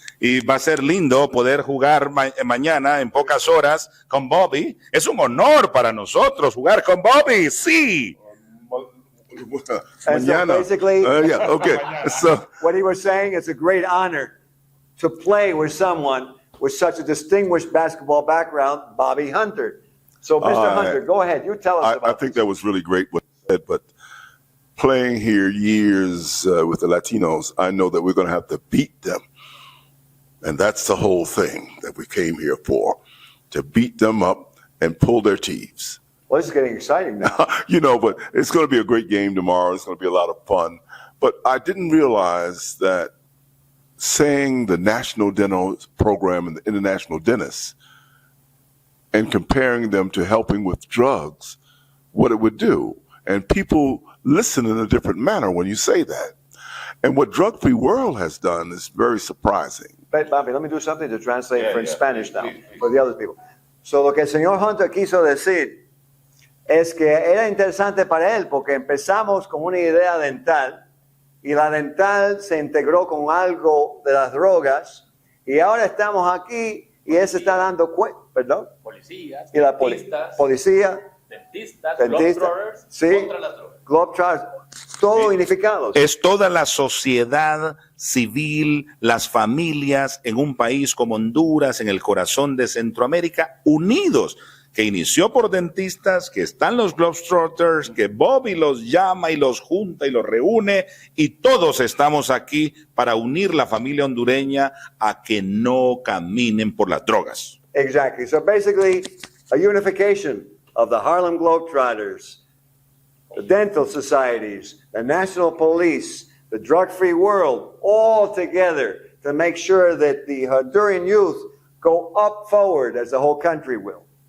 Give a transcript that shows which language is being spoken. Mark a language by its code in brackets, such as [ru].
[es] Y va a ser lindo poder jugar mañana en pocas horas con Bobby. Es un honor para nosotros jugar con Bobby, sí. [en] And so basically, yeah, okay. So what he was saying, it's a great honor to play with someone with such a distinguished basketball background, Bobby Hunter. So, Mr. Hunter, go ahead. You tell us about I think that was really great what you said, but playing here years with the Latinos, I know that we're going to have to beat them. And that's the whole thing that we came here for, to beat them up and pull their teeth. Well, this is getting exciting now. You know, but it's going to be a great game tomorrow. It's going to be a lot of fun. But I didn't realize that saying the National Dental Program and the International Dentists and comparing them to helping with drugs, what it would do. And people listen in a different manner when you say that. And what Drug Free World has done is very surprising. But, Bobby, let me do something to translate in Spanish now for the other people. [es] So lo que el señor Hunter quiso decir es que era interesante para él porque empezamos con una idea dental y la dental se integró con algo de las drogas y ahora estamos aquí y él se está dando cuenta, perdón. Policías, Y la dentistas, policía, dentistas, dentista, Globetrotters, sí, contra las drogas. Globetrotters, todo unificado. Es toda la sociedad civil, las familias en un país como Honduras, en el corazón de Centroamérica, unidos, que inició por dentistas, que están los Globetrotters, que Bobby los llama y los junta y los reúne, y todos estamos aquí para unir la familia hondureña a que no caminen por las drogas. [en] Exactly. So basically, a unification of the Harlem Globetrotters, the dental societies, the national police, the drug-free world, all together to make sure that the Honduran youth go up forward as the whole country will.